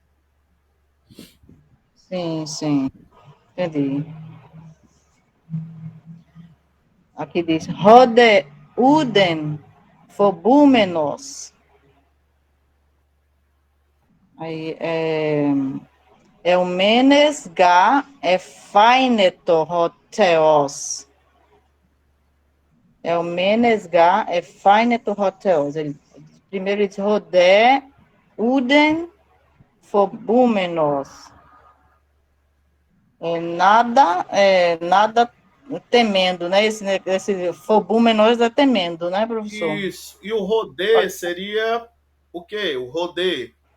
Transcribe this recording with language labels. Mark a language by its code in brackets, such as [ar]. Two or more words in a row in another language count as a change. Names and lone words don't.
[pt] sim, sim, entendi. Aqui diz, [el] ῥᾷον οὐδὲν φοβούμενος. [pt] Aí, [el] εὐμενὴς γὰρ ἐφαίνετο ὁ θεός. εὐμενὴς γὰρ ἐφαίνετο ὁ θεός. [pt] Primeiro ele diz, [el] ῥᾷον οὐδὲν φοβούμενος. [pt] Nada temendo, né? Esse fobúmenos é temendo, né, professor? Isso. E o rodê seria o quê? O rodê